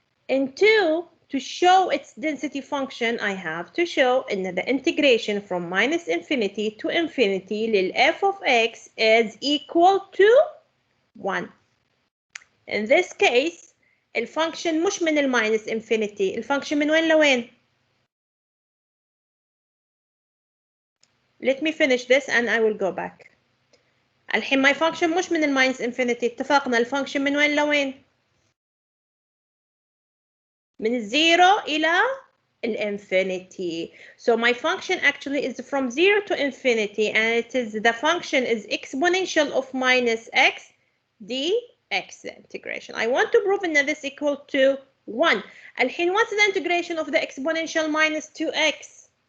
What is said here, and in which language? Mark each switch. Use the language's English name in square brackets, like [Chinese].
[English] And two, to show its density function, I have to show إن the integration from minus infinity to infinity لل f of x is equal to 1. In this case, [Arabic] الفانكشن مش من الماينس انفينيتي، الفانكشن من وين لوين؟ [English] Let me finish this and I will go back. [Arabic] الحين [English] my function [Arabic] مش من الماينس انفينيتي، اتفقنا الفانكشن من وين لوين؟ من الزيرو إلى الانفينيتي. [English] So my function actually is from 0 to infinity, and it is the function is exponential of minus x dx, the integration. I want to prove that this equal to 1. [Arabic] الحين [English] what's the integration of the exponential minus 2x?